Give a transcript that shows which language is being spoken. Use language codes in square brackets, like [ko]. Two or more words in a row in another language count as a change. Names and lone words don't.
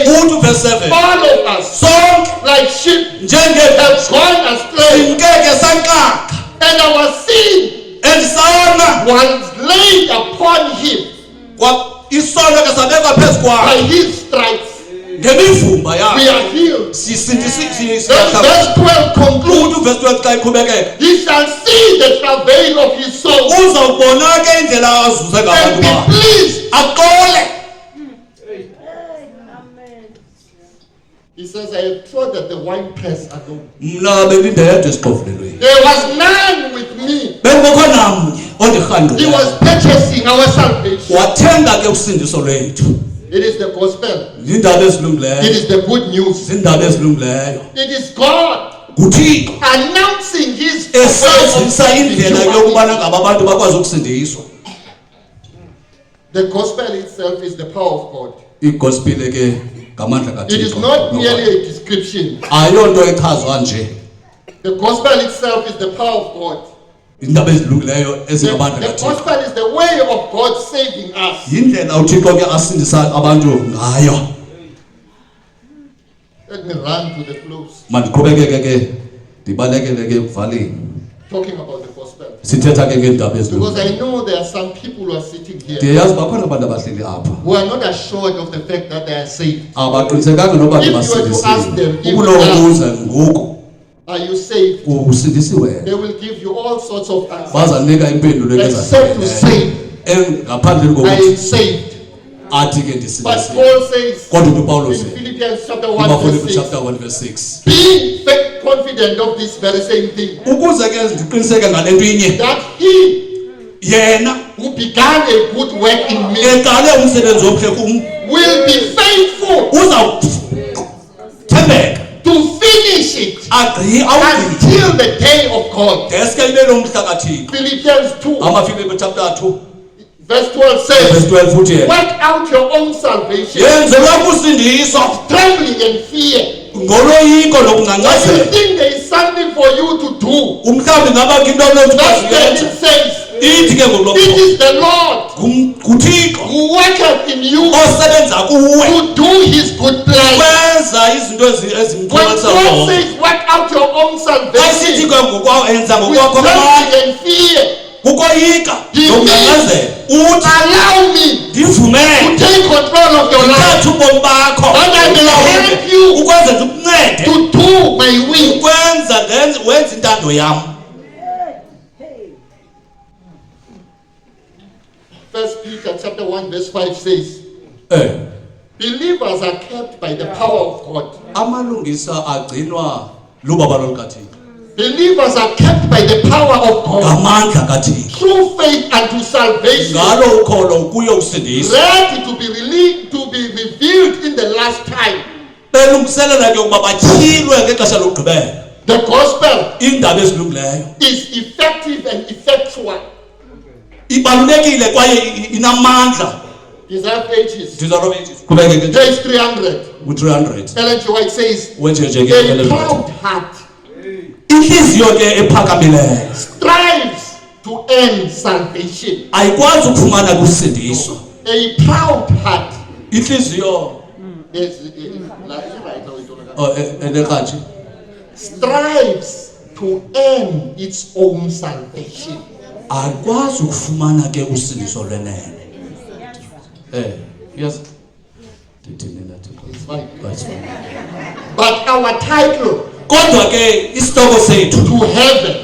[xh] uthi verse 7 [en] all of us [xh] sonke [en] like sheep [xh] njengehembe [en] have gone astray, [xh] simkeke sanqaka [en] and our sin [xh] endisana [en] was laid upon him. [xh] isono ke sabekwa phezu [en] By [xh] kwakhe [en] his stripes [xh] ngemivumba [en] we [xh] yakhe [en] are healed. [xh] sisindisiwe. [en] Then verse 12 concludes, [xh] uthi verse 12 xa iqhubekeka [en] he shall see the travail of his soul [xh] uzawubona ke indlela azuze [en] and [xh] ngabantu [en] be [xh] bakhe [en] pleased. [xh] axole. [en] He says, I have trodden the winepress alone. [xh] mna bendindedwa esixovulelweni [en] There was none with me. [xh] bengekho namnye [en] He [xh] ondirhanqileyo [en] was purchasing our salvation. [xh] wathenga ke usindiso lwethu. [en] It is the gospel. [xh] Ziindaba [en] It [xh] ezilungileyo [en] is the good news. [xh] ziindaba ezilungileyo [en] It is God [xh] nguthixo [en] announcing his [xh] esazisa indlela [en] way of [xh] yokubana ngaba abantu bakwazi ukusindiswa. [en] The gospel itself is the power of God. [xh] igospile ke ngamandla [en] It is [xh] kathixo [en] not merely a description. [xh] ayonto echazwa nje. [en] The gospel itself is the power of God. [xh] Iindaba ezilungileyo [en] The [xh] ezingamandla kathixo [en] gospel is the way of God saving us. [xh] yindlela uthixo ke asindisa abantu ngayo. [en] Let me run to the close, [xh] Mandiqhubekeke ke ndibalekele ke ekuvaleni [en] talking about the gospel. [xh] sithetha ke ngeendaba [en] Because [xh] ezilungileyo. [en] I know there are some people who are sitting here [xh] ndiyayazi bakhona abantu abahleli apha [en] who are not assured of the fact that they are saved. [xh] abaqinisekanga noba [en] If you were to ask [xh] ndibasindisile. [en] them, if [xh] ukulowo [en] you [xh] buza ngoku [en] Are you saved? [xh] usindisiwe [en] They will give you all sorts of answers. [xh] bazanika impendulo [en] Except to say, [xh] ngaphandle [en] I [xh] kokuthi [en] am saved. [xh] athi ke [en] But [xh] ndisindisiwe. [en] Paul says [xh] Kodwa uPaulos [en] in Philippians chapter 1 [xh] uBafilipi [en] verse 6, chapter 1 verse 6 being confident of this very same thing, [xh] ukuze ke ndiqiniseke ngale nto inye [en] that he [xh] yena [en] who began a good work in me [xh] eqale umsebenzi omhle kum [en] will be faithful [xh] uzawuthembeka [en] to finish it [xh] awugqibe [en] until the day of God. [xh] deske ibe lomhla kathixo. [en] Philippians 2 [xh] amafilipi chapter 2 [en] verse 12 verse says, [xh] 12 uthi yena [en] work out your own salvation, [xh] yenzelwa kusindiswa [en] trembling and fear. [xh] ngoloyiko [en] If you [xh] nokungangcazela. [en] think there is something for you to do, [xh] umhlawumbi ngaba ke into [en] verse [xh] onokuyenza [en] 13 says, [xh] ithi ke [en] it [xh] ngoku [en] is the Lord [xh] nguthixo [en] who worketh in you [xh] osebenza kuwe [en] to do his good pleasure. [xh] kwenza izinto [en] When [xh] ezimxolisa [en] God [xh] zona. [en] says work out your own [xh] asithi [en] salvation [xh] ke ngokwenza [en] with [xh] ngokwakho amandla [en] trembling and fear, [xh] kukoyika [en] He [xh] nokungangcazela uthi [en] allow me [xh] ndivumele [en] to take control of your life, [xh] thatha ubomi bakho [en] that I may help you [xh] ukwenza ndikuncede [en] to do my will. [xh] ukwenza wenza intando yam. [en] First Peter chapter 1 verse 5 says, believers are kept by the power of God. [xh] amalungisa agcinwa lubaba lolukathixo [en] Believers are kept by the power of God [xh] ngamandla kathixo [en] through faith unto salvation, [xh] ngalo ukholo kuyo usindiswa [en] ready to be released, to be revealed in the last time. [xh] belungiselela ke ukuba batyhilwe ngexesha lokugqibela. [en] The gospel [xh] iindaba ezilungileyo [en] is effective and effectual. [xh] ibalulekile kwaye inamandla. [en] Deserve ages. [xh] Qhubeke ke [en] Page 300. [xh] u-300 [en] Ellen G. White says, [xh] wenjenje ke [en] a Ellen White. proud heart [xh] Inhliziyo ke ephakamileyo [en] strives to earn salvation. [xh] ayikwazi ukufumana kusindiswa. [en] A proud heart [xh] Inhliziyo [en] strives to earn its own salvation. [xh] akwazi ukufumana ke usindiso lwenene. [en] Yes. It's fine. That's fine. But our title [xh] Kodwa ke isihloko sethu [en] to heaven